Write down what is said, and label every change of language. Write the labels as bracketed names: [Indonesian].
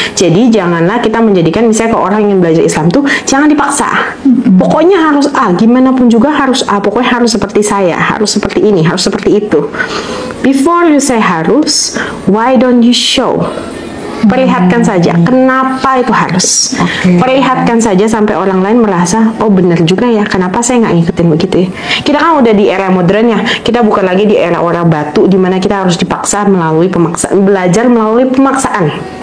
[Indonesian] Jadi janganlah kita menjadikan misalnya ke orang yang belajar Islam tuh jangan dipaksa. Pokoknya harus A, gimana pun juga harus A. Pokoknya harus seperti saya, harus seperti ini, harus seperti itu. [English] Before you say [Indonesian] harus, [English] why don't you show? [Indonesian] Perlihatkan saja kenapa itu harus. Perlihatkan saja sampai orang lain merasa benar juga ya, kenapa saya nggak ngikutin begitu ya. Kita kan udah di era modern ya, kita bukan lagi di era orang batu di mana kita harus dipaksa melalui pemaksaan, belajar melalui pemaksaan.